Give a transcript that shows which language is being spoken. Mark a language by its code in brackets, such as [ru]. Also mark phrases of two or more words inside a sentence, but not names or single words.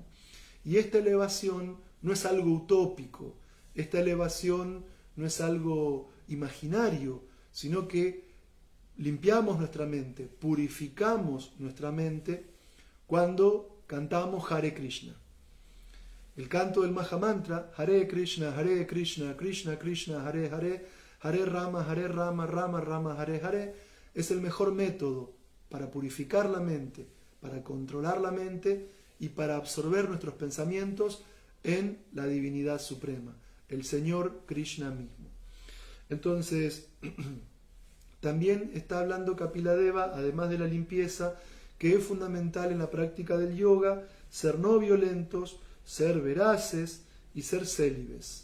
[es] Y esta elevación no es algo utópico, esta elevación no es algo imaginario, sino que limpiamos nuestra mente, purificamos nuestra mente cuando cantamos [sa] Hare Krishna. [es] El canto del Mahamantra, [sa] Hare Krishna, Krishna Krishna, Hare Hare, Hare Rama, Rama Rama, Hare Hare, [es] es el mejor método para purificar la mente, para controlar la mente y para absorber nuestros pensamientos en la divinidad suprema, el Señor Krishna mismo. Entonces, también está hablando Kapiladeva, además de la limpieza, que es fundamental en la práctica del yoga, ser no violentos, ser veraces y ser célibes.